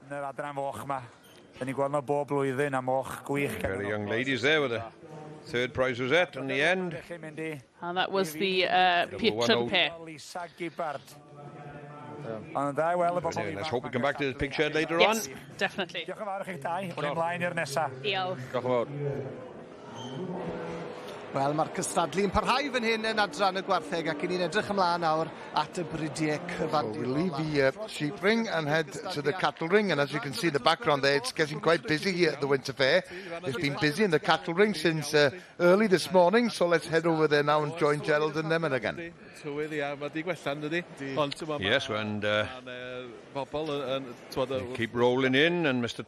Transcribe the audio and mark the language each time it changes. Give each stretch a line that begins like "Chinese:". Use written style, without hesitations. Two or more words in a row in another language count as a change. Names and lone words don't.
English: Very young ladies there with a third prize rosette in the end. And that was the Pietran pair. Anyway, let's hope we come back to the pig shed later on. Yes, definitely.
Welsh: Wel, mae'r cystadlu yn parhau fan hyn yn adran y gwartheg ac ni'n edrych ymlaen nawr at y brydiau cyfan.
English: So we'll leave the sheep ring and head to the cattle ring, and as you can see in the background there, it's getting quite busy here at the Winter Fair. It's been busy in the cattle ring since early this morning, so let's head over there now and join Gerald and them again. Yes, and keep rolling in, and Mr.